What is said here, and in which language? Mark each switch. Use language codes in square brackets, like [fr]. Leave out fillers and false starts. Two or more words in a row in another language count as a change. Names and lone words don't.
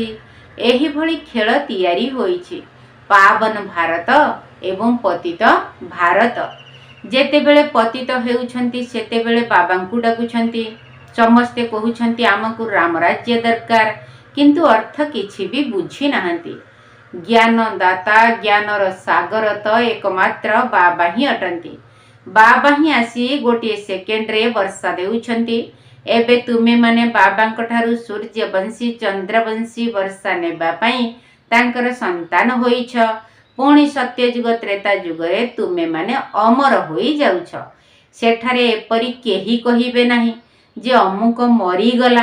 [or] ଏହିଭଳି ଖେଳ ତିଆରି ହୋଇଛି, ପାବନ ଭାରତ ଏବଂ ପତିତ ଭାରତ। ଯେତେବେଳେ ପତିତ ହେଉଛନ୍ତି ସେତେବେଳେ ବାବାଙ୍କୁ ଡାକୁଛନ୍ତି। ସମସ୍ତେ କହୁଛନ୍ତି ଆମକୁ ରାମରାଜ୍ୟ ଦରକାର, କିନ୍ତୁ ଅର୍ଥ କିଛି ବି ବୁଝି ନାହାନ୍ତି। ଜ୍ଞାନଦାତା ଜ୍ଞାନର ସାଗର ତ ଏକମାତ୍ର ବାବା ହିଁ ଅଟନ୍ତି। ବାବା ହିଁ ଆସି ଗୋଟେ ସେକେଣ୍ଡ ରେ ବର୍ଷା ଦେଉଛନ୍ତି। ଏବେ ତୁମେ ମାନେ ବାବାଙ୍କ ଠାରୁ ସୂର୍ଯ୍ୟବଂଶୀ ଚନ୍ଦ୍ରବଂଶୀ ବର୍ଷା ନେବା ପାଇଁ ତାଙ୍କର ସନ୍ତାନ ହୋଇଛ। ପୁଣି ସତ୍ୟଯୁଗ ତ୍ରେତା ଯୁଗରେ ତୁମେ ମାନେ ଅମର ହୋଇ ଯାଉଛ। ସେଠାରେ ଏପରି କେହି କହିବେ ନାହିଁ ଯେ ଅମୁକ ମରିଗଲା।